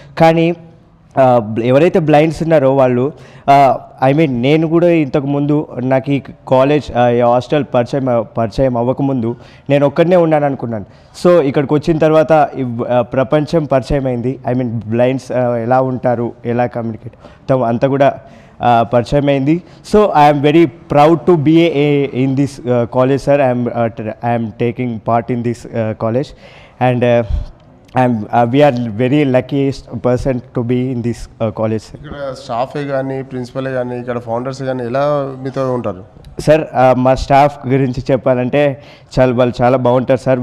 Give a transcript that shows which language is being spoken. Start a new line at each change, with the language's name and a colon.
Telugu: కానీ ఎవరైతే బ్లైండ్స్ ఉన్నారో వాళ్ళు నేను కూడా ఇంతకుముందు నాకు ఈ కాలేజ్ హాస్టల్ పరిచయం అవ్వకముందు నేను ఒక్కడనే ఉన్నాను అనుకున్నాను. సో ఇక్కడికి వచ్చిన తర్వాత ప్రపంచం పరిచయం అయింది. బ్లైండ్స్ ఎలా ఉంటారు, ఎలా కమ్యూనికేట్ అంతా కూడా పరిచయం అయింది.
English: So I'm very proud to be in this college sir. I'm taking part in this college and we are very luckiest person to be in this college.
Telugu: ఇక్కడ స్టాఫే కానీ ప్రిన్సిపలే కానీ ఇక్కడ ఫౌండర్స్ కానీ ఎలా మీతో ఉంటారు? సార్ మా స్టాఫ్ గురించి చెప్పాలంటే వాళ్ళు చాలా బాగుంటారు సార్.